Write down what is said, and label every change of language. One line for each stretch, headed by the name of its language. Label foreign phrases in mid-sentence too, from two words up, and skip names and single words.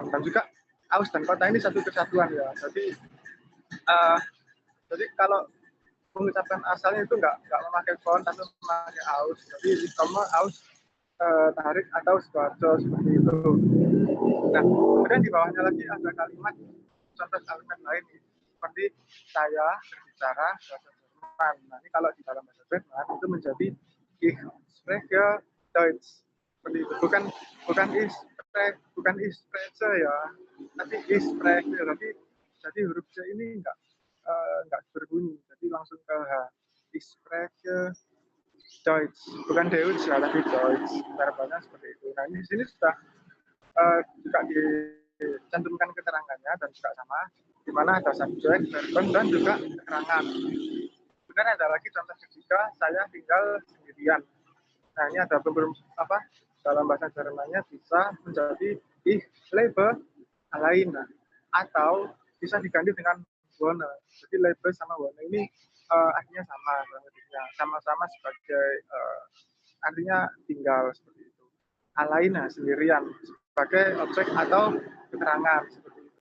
Indonesian: Dan juga aus dan kota ini satu kesatuan ya. Jadi kalau mengucapkan asalnya itu nggak memakai font tapi memakai aus. Jadi sama aus Tarik atau Sidoarjo seperti itu. Nah, kemudian di bawahnya lagi ada kalimat, contoh kalimat lain seperti saya berbicara bahasa Jerman. Nah, ini kalau di dalam bahasa Jerman itu menjadi
German: ich spreche Deutsch.
Indonesian: Seperti itu. Bukan
German: ich spreche
Indonesian: ya, tapi
German: ich spreche.
Indonesian: Jadi huruf C ini nggak berbunyi, jadi langsung ke H.
German: Ich spreche Deutsch,
Indonesian: bukan Deutsch ya, tapi Deutsch. Verbalnya seperti itu. Nah, ini di sini sudah juga dicantumkan keterangannya dan juga sama, di mana ada subjek, verben, dan juga keterangan. Kemudian ada lagi contoh ketiga, saya tinggal sendirian. Nah, ini ada beberapa dalam bahasa Jermannya bisa menjadi
German: ich lebe alleine
Indonesian: atau bisa diganti dengan wohne. Jadi lebe sama wohne ini artinya sama-sama sebagai artinya tinggal seperti itu. Alleine sendirian sebagai objek atau keterangan seperti itu.